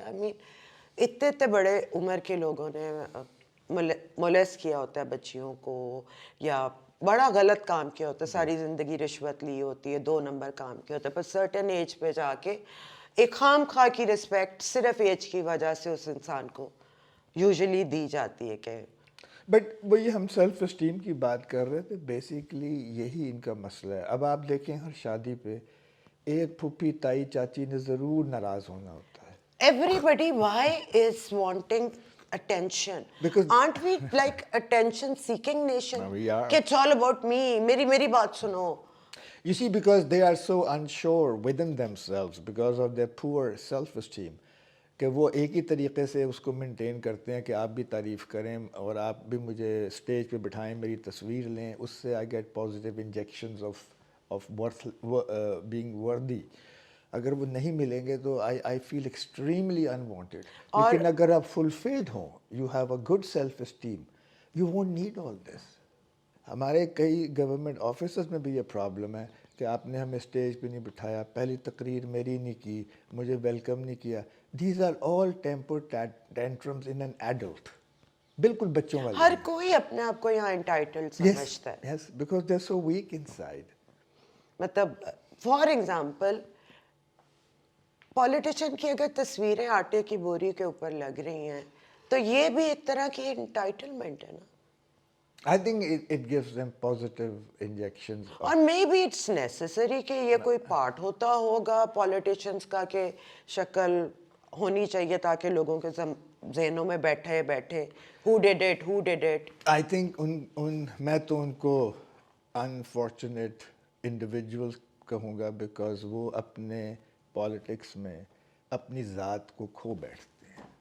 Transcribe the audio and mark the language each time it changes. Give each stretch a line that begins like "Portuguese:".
Urdu: آئی مین اتنے بڑے عمر کے لوگوں نے مولیس کیا ہوتا ہے بچیوں کو, یا بڑا غلط کام کیا ہوتا ہے, ساری زندگی رشوت لی ہوتی ہے, 2 نمبر کام کیا ہوتا ہے, پر سرٹن ایج پہ جا کے ایک خام خواہ کی رسپیکٹ صرف ایج کی وجہ سے اس انسان کو یوزلی دی جاتی ہے. کہ بٹ وہی ہم سیلف اسٹیم کی بات کر رہے تھے, بیسیکلی یہی ان کا مسئلہ ہے. اب آپ دیکھیں ہر شادی پہ ایک پھوپھی تائی چاچی نے ضرور ناراض ہونا ہوتا ہے.
English: everybody why is wanting attention? Because aren't we like attention seeking nation? We are. It's all about me,
Urdu: میری بات سنو.
English: You see, because they are so unsure within themselves because of their poor self-esteem,
Urdu: کہ وہ ایک ہی طریقے سے اس کو maintain کرتے ہیں کہ آپ بھی تعریف کریں اور آپ بھی مجھے اسٹیج پہ بٹھائیں, میری تصویر لیں, اس سے
English: I get positive injections of being worthy.
Urdu: اگر وہ نہیں ملیں گے تو
English: I feel extremely unwanted.
Urdu: لیکن اگر آپ فلفلڈ ہوں,
English: You have a good self esteem, you won't need all this.
Urdu: ہمارے کئی گورنمنٹ آفیسز میں بھی یہ پرابلم ہے کہ آپ نے ہمیں اسٹیج پہ نہیں بٹھایا, پہلی تقریر میری نہیں کی, مجھے ویلکم نہیں کیا.
English: These are all temper tantrums in an adult.
Urdu: بالکل بچوں والے. ہر کوئی اپنے آپ کو یہاں انٹائٹلڈ سمجھتا ہے.
English: Yes, because they are so weak inside.
Urdu: مطلب فار ایگزامپل پولیٹیشین کی اگر تصویریں آٹے کی بوری کے اوپر لگ رہی ہیں تو یہ بھی ایک طرح کی انٹائٹلمنٹ ہے نا.
English: I think it gives them positive injections.
Urdu: اور
English: maybe it's necessary
Urdu: کہ یہ کوئی پارٹ ہوتا ہوگا پولیٹیشینس کا کہ شکل ہونی چاہیے تاکہ لوگوں کے ذہنوں میں بیٹھے
English: who did it.
Urdu: I think میں تو ان کو unfortunate individuals کہوں گا because وہ اپنے پالیٹکس میں اپنی ذات کو کھو بیٹھتے ہیں.